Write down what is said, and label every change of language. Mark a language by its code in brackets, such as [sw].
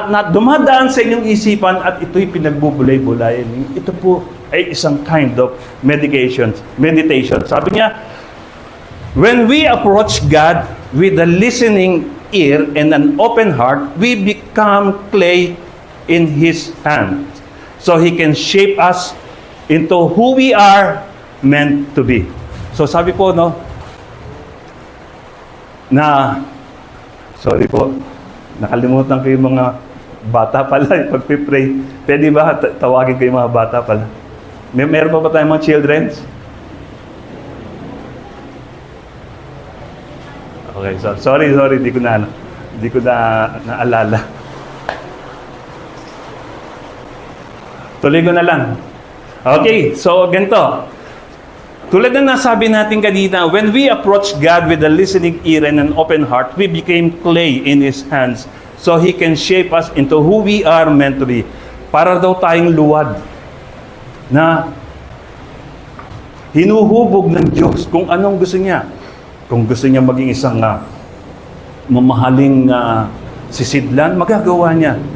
[tl] dumadaan sa inyong isipan at ito'y pinagbubulay-bulayan. Ito po ay isang kind of meditation. Sabi niya, [en] when we approach God with a listening ear and an open heart, we become clay in His hand. So He can shape us into who we are meant to be. [tl] So sabi po, no, sorry po, nakalimutan ko yung mga bata pala yung pagpipray. Pwede ba tawagin ko yung mga bata pala? Meron pa ba tayong mga children? Okay, so sorry, hindi ko na naalala. Tuloy ko na lang. Okay, so ganito. Tulad ng nasabi natin kanina, [en] when we approach God with a listening ear and an open heart, we became clay in His hands so He can shape us into who we are meant to be. [tl] Para daw tayong luwad na hinuhubog ng Diyos kung anong gusto niya. Kung gusto niya maging isang mamahaling sisidlan, magagawa niya.